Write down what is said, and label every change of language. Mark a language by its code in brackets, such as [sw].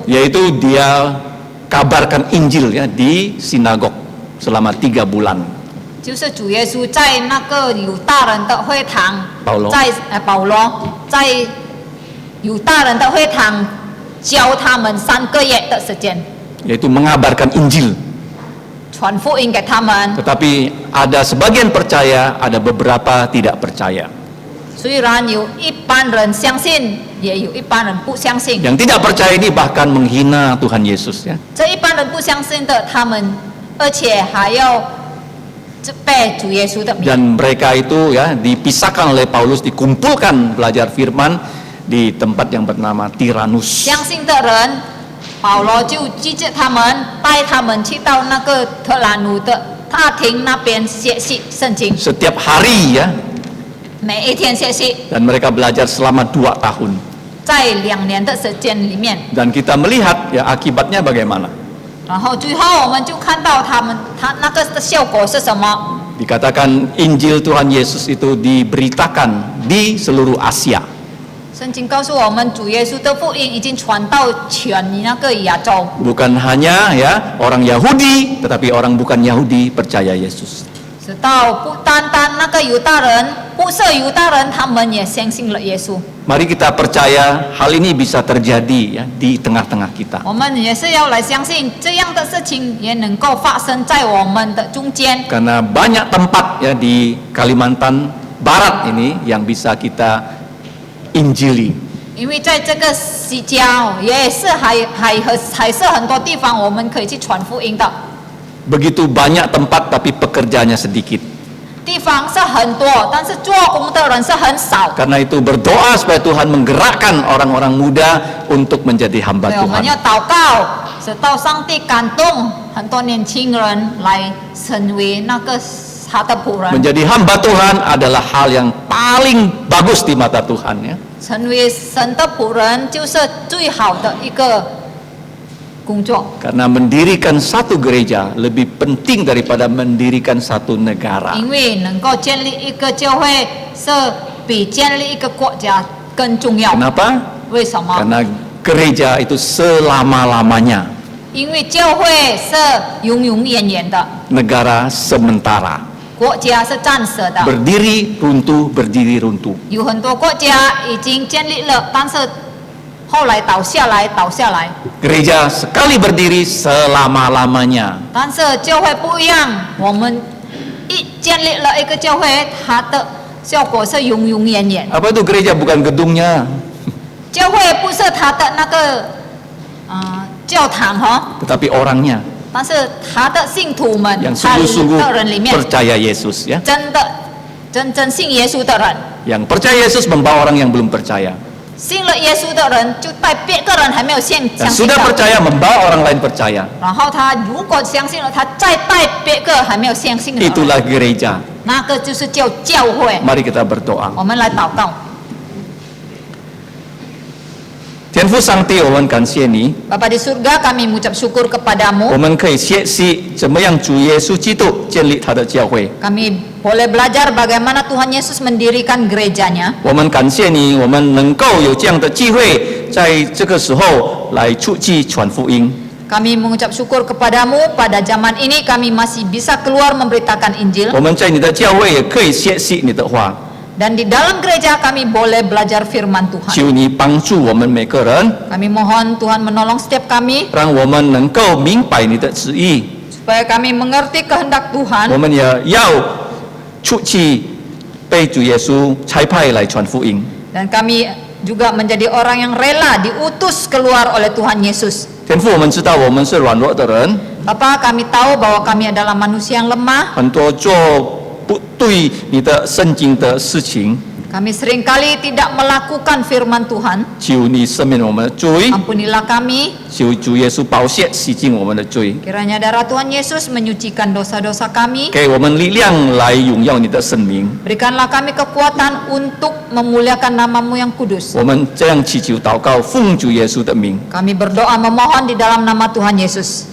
[id] yaitu dia kabarkan Injil ya di sinagog selama 3 bulan. [zh] 就是主耶稣在那个犹大人的会堂，保罗保罗在犹大人的会堂教他们3个月的时间， [id] Yaitu mengabarkan Injil. [zh] 传福音给他们。 [id] Tetapi ada sebagian percaya, ada beberapa tidak percaya. [zh] 虽然有一般人相信，也有一般人不相信。 [id] Yang tidak percaya ini bahkan menghina Tuhan Yesus ya. [zh] 这一般人不相信的，他们而且还要背主耶稣的名。 [id] Dan mereka itu ya dipisahkan oleh Paulus, dikumpulkan belajar firman di tempat yang bernama Tiranus. [zh] 相信的人，保罗就拒绝他们，带他们去到那个特兰努的大厅那边学习圣经， [id] Setiap hari ya, [zh] 每一天学习， [id] dan mereka belajar selama 2 tahun. [zh] 在2年的时间里面， [id] Dan kita melihat ya akibatnya bagaimana. [zh] 然后最后我们就看到他那个的效果是什么？ [id] Dikatakan Injil Tuhan Yesus itu diberitakan di seluruh Asia. [zh] 圣经告诉我们，主耶稣的福音已经传到全那个亚洲， [id] Bukan hanya ya orang Yahudi, tetapi orang bukan Yahudi percaya Yesus. [zh] 直到不单单那个犹大人，不是犹大人，他们也相信了耶稣。 [id] Mari kita percaya hal ini bisa terjadi ya di tengah-tengah kita. [zh] 我们也是要来相信这样的事情也能够发生在我们的中间。 [id] Karena banyak tempat ya di Kalimantan Barat ini yang bisa kita injili. [zh] 因为在这个西郊也是还是很多地方我们可以去传福音的， [id] Begitu banyak tempat tapi pekerjaannya sedikit. [zh] 地方是很多，但是做工的人是很少。 [id] Karena itu berdoa supaya Tuhan menggerakkan orang-orang muda untuk menjadi hamba [zh] 所以我们 [id] Tuhan. [zh] 要祷告，使到上帝感动很多年轻人来成为那个他的仆人， [id] Menjadi hamba Tuhan adalah hal yang paling bagus di mata Tuhan ya. [zh] 成为神的仆人就是最好的一个工作。 [id] Karena mendirikan satu gereja lebih penting daripada mendirikan satu negara. [zh] 因为能够建立一个教会是比建立一个国家更重要。 [id] Kenapa? [zh] 为什么？ [id] Karena gereja itu selama-lamanya, [zh] 因为教会是永永远远的， [id] negara sementara. [zh] 国家是暂时的。 [id] Berdiri runtuh, berdiri runtuh. [zh] 有很多国家已经建立了，但是后来倒下来，倒下来。 [id] Gereja sekali berdiri selama-lamanya. [zh] 但是教会不一样，我们一建立了一个教会，它的效果是永永远远。 [id] Apa itu gereja? Bukan gedungnya, [zh] 教会不是它的那个教堂哈， [id] tetapi orangnya [zh] 但是他的信徒们， [id] yang [zh] 他 [id] sungguh-sungguh [zh] 的人里面， [id] percaya Yesus ya. [zh] 真正信耶稣的人， [id] Yang percaya Yesus membawa orang yang belum percaya. [zh] 信了耶稣的人就带别个人还没有相 [id] Dan [zh] 信 [id] sudah [zh] 的， [id] percaya membawa orang lain percaya. [zh] 然后他如果相信了，他再带别个还没有相信的人， [id] Itulah gereja. [zh] 那个就是叫教会。 [id] Mari kita berdoa. [zh] 我们来祷告， Thiên父上帝，我们感谢你， [id] Bapa di surga, kami mengucap syukur [zh] 我 [id] kepadamu. [zh] 们可以学习怎么样主耶稣基督建立他的教会。 [id] Kami boleh belajar bagaimana Tuhan Yesus mendirikan gerejanya. [zh] 我们感谢你，我们能够有这样的机会，在这个时候来出去传福音。 [id] Kami mengucap syukur kepadamu pada zaman ini kami masih bisa keluar memberitakan Injil. [zh] 我们在你的教会也可以学习你的话， [id] Dan di dalam gereja kami boleh belajar firman Tuhan. [zh] 求你帮助我们每个人， [id] Kami mohon Tuhan menolong setiap kami [zh] 让我们能够明白你的旨意。 [id] supaya kami mengerti kehendak [zh] 我 [id] Tuhan [zh] 们也要出去被主耶稣差派来传福音。 [id] dan kami juga menjadi orang yang rela diutus keluar oleh Tuhan Yesus. [zh] 天父，我们知道我们是软弱的人， [id] Bapa, kami tahu bahwa kami adalah manusia yang lemah. [zh] 很多做不对你的圣经的事情， [id] Kami seringkali tidak melakukan firman Tuhan. [zh] 求你赦免我们的罪， [id] Ampunilah kami. [zh] 求主耶稣宝血洗净我们的罪， [id] Kiranya darah Tuhan Yesus menyucikan dosa-dosa kami. [zh] 给我们力量来荣耀你的圣名。 [id] Berikanlah kami kekuatan untuk memuliakan namamu yang kudus. [zh] 我们这样祈求祷告，奉主耶稣的名， [id] Kami berdoa memohon di dalam nama Tuhan Yesus.